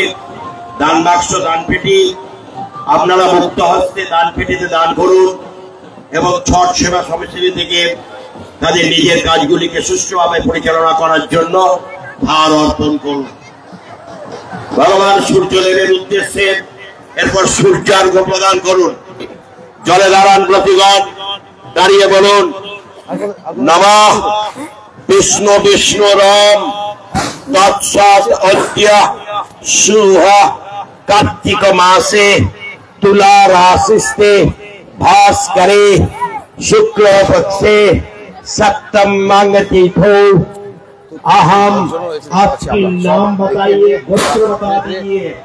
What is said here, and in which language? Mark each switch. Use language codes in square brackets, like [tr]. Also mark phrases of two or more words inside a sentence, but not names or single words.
[bn] দান বাক্স, দান পেটি, আপনারা মুক্ত হস্তে দান পেটিতে দান করুন এবং ছট সেবা সমিতি থেকে তাদের নিজের কাজগুলিকে সুষ্ঠুভাবে পরিচালনা করার জন্য ধার অর্পণ করুন ভগবান সূর্যদেবের উদ্দেশ্যে। এরপর সূর্যার্ঘ প্রদান করুন। জলে দাঁড়ান ব্রতীগণ, দাঁড়িয়ে বলুন [sa] নমঃ বিষ্ণু বিষ্ণুরম তৎসৎ অদ্য শুভ कार्तिक मासे तुला राशिस्ते भास्करे शुक्ल पक्षे सप्तम तिथो अहम। [hi] आपके नाम बताइए, गोत्र बता दीजिए।